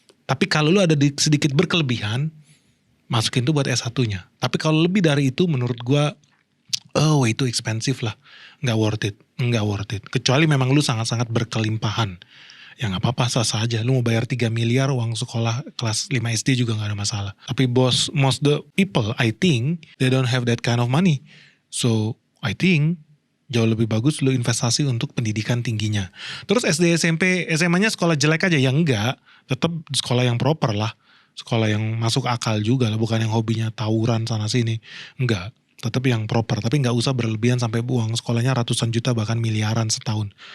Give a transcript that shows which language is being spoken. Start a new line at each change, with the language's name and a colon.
Indonesian: Tapi kalau lu ada sedikit berkelebihan, masukin itu buat S1-nya. Tapi kalau lebih dari itu menurut gua, oh itu expensive lah. Nggak worth it. Kecuali memang lu sangat-sangat berkelimpahan. Ya gak apa-apa, sah-sah aja. Lu mau bayar 3 miliar uang sekolah kelas 5 SD juga gak ada masalah.
English: Tapi most the people, I think, they don't have that kind of money. So, I think,
Indonesian: jauh lebih bagus lu investasi untuk pendidikan tingginya. Terus SD, SMP, SMA-nya sekolah jelek aja? Ya enggak. Tetap sekolah yang proper lah. Sekolah yang masuk akal juga lah. Bukan yang hobinya tawuran sana-sini. Enggak. Tetap yang proper, tapi nggak usah berlebihan sampai buang sekolahnya ratusan juta bahkan miliaran setahun.